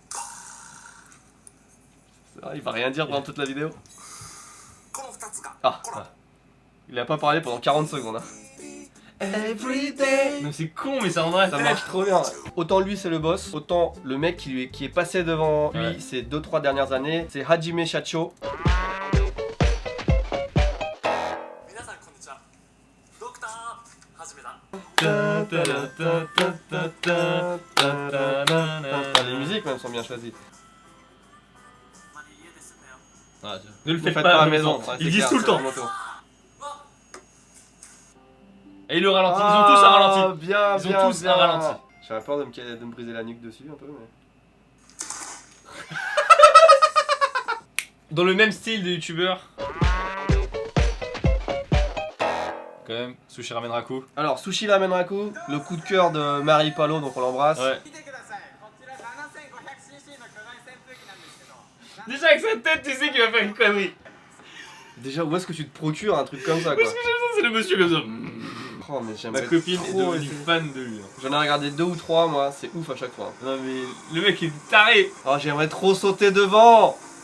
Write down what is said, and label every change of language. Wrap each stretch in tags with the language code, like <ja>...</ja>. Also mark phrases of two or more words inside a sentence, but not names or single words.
<fr>Il va rien dire pendant toute la vidéo. Ah, il a pas parlé pendant 40 secondes. Hein. Everyday. Non, c'est con, mais ça rendra la Ça tête. marche trop bien. Autant lui c'est le boss, autant le mec qui est passé devant lui Ouais. ces 2-3 dernières années, c'est Hajime Shacho.</fr> <ja>皆さんこんにちはドクターはじめだ</ja> <fr>Les musiques même sont bien choisies.</fr> <ja>まり家ですんだよ</ja> <fr>Ah, ne le Ne faites faites pas pas à la maison. Ouais, c'est Ils disent clair, tout le c'est temps. vraiment tout. Et le ralenti, ils ont tous un ralenti. Bien, Ils ont bien, tous bien. un ralenti. J'avais peur de me briser la nuque dessus un peu, mais. Dans le même style de youtubeur. Quand même, Sushi Ramen Raku. Alors, Sushi Ramen Raku, le coup de cœur de Marie Palo, donc on l'embrasse. Ouais.</fr> <ja>見てくださいこちら 7500cc の巨大扇風機なんですけど</ja> <fr>Déjà avec sa tête, tu sais qu'il va faire une connerie. Déjà, où est-ce que tu te procures un truc comme ça, Parce quoi? que j'aime ça, c'est le monsieur comme ça. Oh, mais Ma j'aimerais copine est trop devenue essayer. fan de lui. J'en ai regardé 2 ou 3 moi, c'est ouf à chaque fois. Non mais le mec est taré. Oh, j'aimerais trop sauter devant.</fr>